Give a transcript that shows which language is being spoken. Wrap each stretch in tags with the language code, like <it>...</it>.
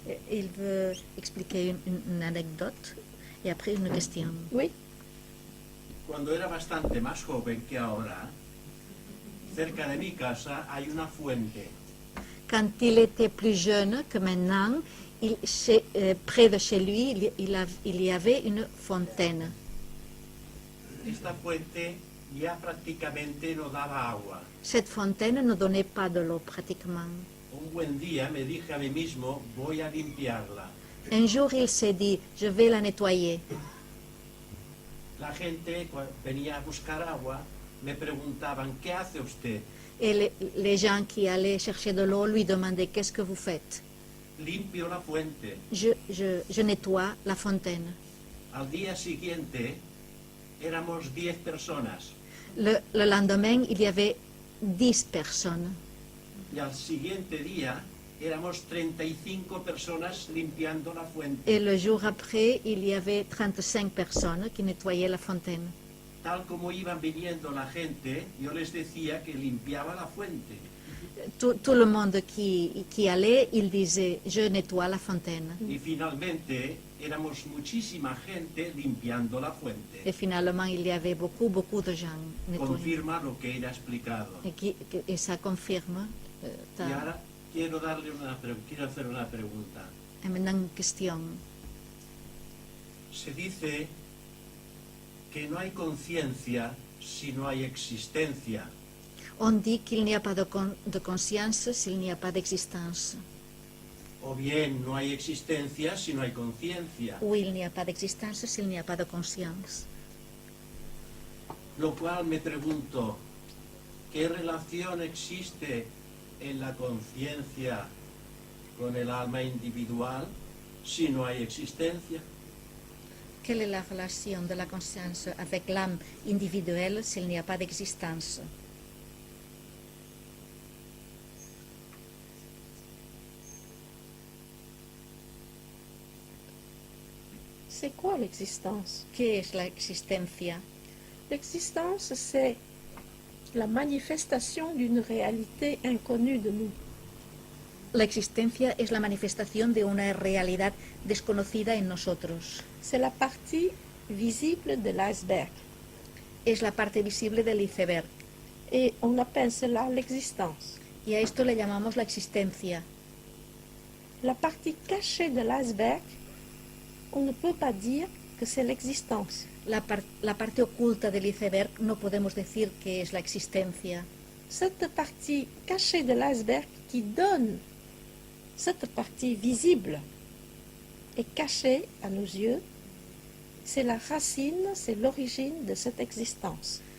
<fr>Il veut expliquer une anecdote et après une question. Oui.</fr> <es>Cuando era bastante más joven que ahora, cerca de mi casa hay una fuente.</es> <fr>Quand il était plus jeune que maintenant, près de chez lui, il y avait une fontaine.</fr> <es>Esta fuente ya prácticamente no daba agua.</es> <fr>Cette fontaine ne donnait pas de l'eau pratiquement.</fr> <es>Un buen día me dije a mí mismo, voy a limpiarla.</es> <fr>Un jour, il s'est dit, je vais la nettoyer.</fr> <es>La gente cuando venía a buscar agua me preguntaban, ¿qué hace usted?</es> <fr>Et les gens qui allaient chercher de l'eau lui demandaient, qu'est-ce que vous faites?</fr> <es>Limpio la fuente.</es> <fr>Je nettoie la fontaine.</fr> <es>Al día siguiente éramos 10 personas</es> <fr>Le lendemain, il y avait 10 personnes.</fr> <es>y al siguiente día éramos 35 personas limpiando la fuente.</es> <fr>Et le jour après, il y avait 35 personnes qui nettoyaient la fontaine.</fr> <es>Tal como iban viniendo la gente, yo les decía que limpiaba la fuente.</es> <fr>Tout le monde qui allait, il disait, je nettoie la fontaine.</fr> <es>Y finalmente éramos muchísima gente limpiando la fuente.</es> <fr>Et finalement, il y avait beaucoup de gens nettoyant.</fr> <es>Confirma lo que ella ha explicado.</es> <fr>Et ça confirme.</fr> <es>Y ahora quiero hacer una pregunta.</es> <fr>Et maintenant, une question.</fr> <es>Se dice que no hay conciencia si no hay existencia.</es> <fr>On dit qu'il n'y a pas de conscience s'il n'y a pas d'existence.</fr> <es>O bien no hay existencia si no hay conciencia.</es> <fr>Ou il n'y a pas d'existence s'il n'y a pas de conscience.</fr> <es>Lo cual me pregunto, ¿qué relación existe en la conciencia con el alma individual si no hay existencia?</es> <fr>Quelle est la relation de la conscience avec l'âme individuelle s'il n'y a pas d'existence? C'est quoi l'existence?</fr> <es>¿Qué es la existencia?</es> <fr>L'existence, c'est la manifestation d'une réalité inconnue de nous.</fr> <es>La existencia es la manifestación de una realidad desconocida en nosotros.</es> <fr>C'est la partie visible de l'iceberg.</fr> <es>Es la parte visible del iceberg.</es> <fr>Et on appelle cela l'existence.</fr> <es>Y a esto le llamamos la existencia.</es> <fr>La partie cachée de l'iceberg, on ne peut pas dire que c'est l'existence.</fr> <es>La parte oculta del iceberg no podemos decir que es la existencia.</es> <fr>Cette partie cachée de l'iceberg qui donne cette partie visible et cachée à nos yeux, c'est la racine, c'est l'origine de cette existence.</fr>